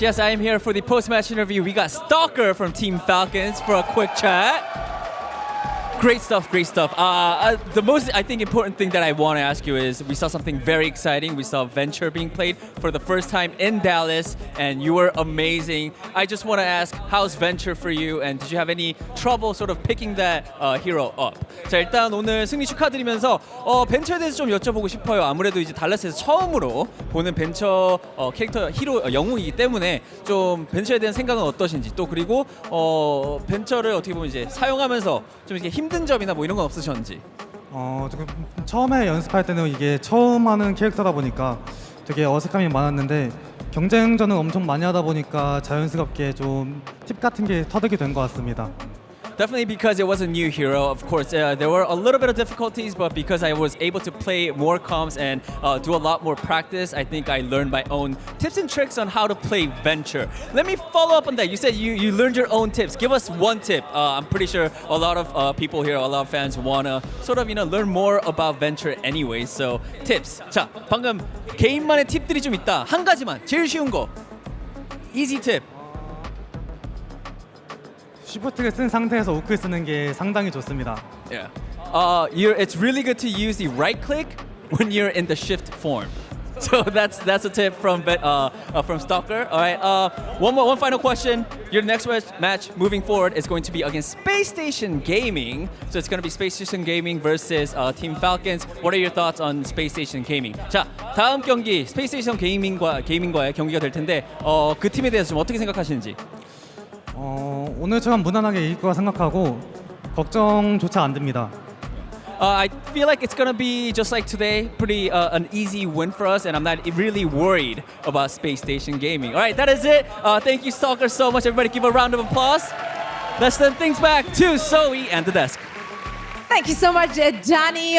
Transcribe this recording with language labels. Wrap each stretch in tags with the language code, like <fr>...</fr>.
<en>Yes, I am here for the post-match interview. We got Stalker from Team Falcons for a quick chat. Great stuff, great stuff. The most, I think, important thing that I want to ask you is we saw something very exciting. We saw Venture being played for the first time in Dallas, and you were amazing. I just want to ask, how's Venture for you, and did you have any trouble sort of picking that hero up?</en> <ko>자, 일단 오늘 승리 축하드리면서 벤처에 대해서 좀 여쭤보고 싶어요. 아무래도 이제 달라스에서 처음으로 보는 벤처 캐릭터 히로 영웅이기 때문에 좀 벤처에 대한 생각은 어떠신지, 또 그리고 벤처를 어떻게 보면 이제 사용하면서 좀 이렇게 힘든 점이나 뭐 이런 건 없으셨는지. 조금 처음에 연습할 때는 이게 처음 하는 캐릭터다 보니까 되게 어색함이 많았는데 경쟁전은 엄청 많이 하다 보니까 자연스럽게 좀 팁 같은 게 터득이 된 것 같습니다.</ko> <en>Definitely because it was a new hero. Of course, there were a little bit of difficulties, but because I was able to play more comps and do a lot more practice, I think I learned my own tips and tricks on how to play Venture. Let me follow up on that. You said you learned your own tips. Give us one tip. I'm pretty sure a lot of people here, a lot of fans wanna sort of learn more about Venture anyway. So tips.</en> <ko>자, 방금 개인만의 팁들이 좀 있다. 한 가지만, 제일 쉬운 거.</ko> <en>Easy tip.</en> <ko>쉬프트를 쓴 상태에서 우클 쓰는 게 상당히 좋습니다.</ko> <en>Yeah. It's really good to use the right click when you're in the shift form. So that's a tip from Stalker. All right. One final question. Your next match moving forward is going to be against Space Station Gaming. So it's going to be Space Station Gaming versus Team Falcons. What are your thoughts on Space Station Gaming?</en> <ko>자, 다음 경기 Space Station Gaming과의 경기가 될 텐데 그 팀에 대해서 좀 어떻게 생각하시는지? 오늘처럼 무난하게 이길 거라 생각하고 걱정조차 안 됩니다.</ko> <en>I feel like it's gonna be just like today, pretty an easy win for us, and I'm not really worried about Space Station Gaming. All right, that is it. Thank you, Stalker, so much. Everybody, give a round of applause. Let's send things back to Zoe and the desk. Thank you so much, Danny.</en>